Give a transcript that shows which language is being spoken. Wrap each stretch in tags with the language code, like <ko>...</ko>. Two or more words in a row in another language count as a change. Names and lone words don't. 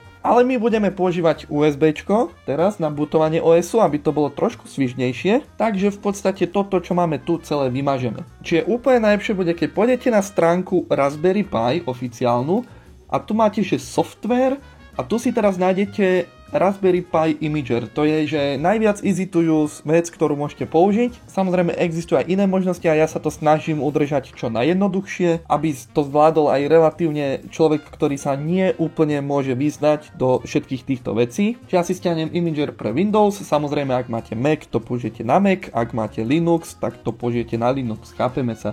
<sk>Ale my budeme používať USBčko teraz na bootovanie OSu, aby to bolo trošku svižnejšie, takže v podstate toto, čo máme tu, celé vymažeme. Čiže úplne najlepšie bude, keď pôjdete na stránku Raspberry Pi oficiálnu, a tu máte, že software, a tu si teraz nájdete Raspberry Pi Imager. To je, že najviac</sk> <en>easy to use</en> <sk>vec, ktorú môžete použiť. Samozrejme existujú aj iné možnosti a ja sa to snažím udržať čo najjednoduchšie, aby to zvládol aj relatívne človek, ktorý sa nie úplne môže vyznať do všetkých týchto vecí. Čiže ja si stiahnem Imager pre Windows, samozrejme ak máte Mac, to použijete na Mac, ak máte Linux, tak to použijete na Linux, chápeme sa.</sk>